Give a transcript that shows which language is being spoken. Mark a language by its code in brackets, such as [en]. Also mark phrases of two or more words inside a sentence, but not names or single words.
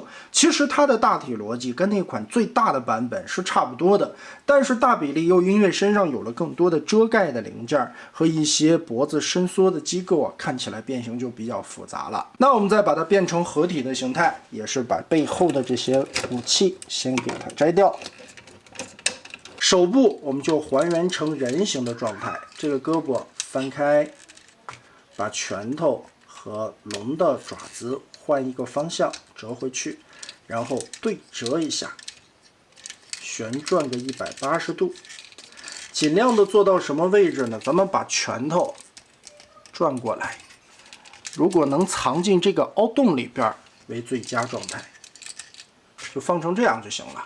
[zh] 其實它的大體邏輯跟那款最大的版本是差不多的，但是大比例又因為身上有了更多的遮蓋的零件和一些脖子伸縮的機構啊，看起來變形就比較複雜了。那我們再把它變成合體的形態，也是把背後的這些武器先給它摘掉。手部我們就還原成人形的狀態，這個胳膊翻開，把拳頭和龍的爪子換一個方向折回去，然後對折一下，旋轉個180度，盡量的做到什麼位置呢？咱們把拳頭轉過來，如果能藏進這個凹洞裡邊為最佳狀態，就放成這樣就行了。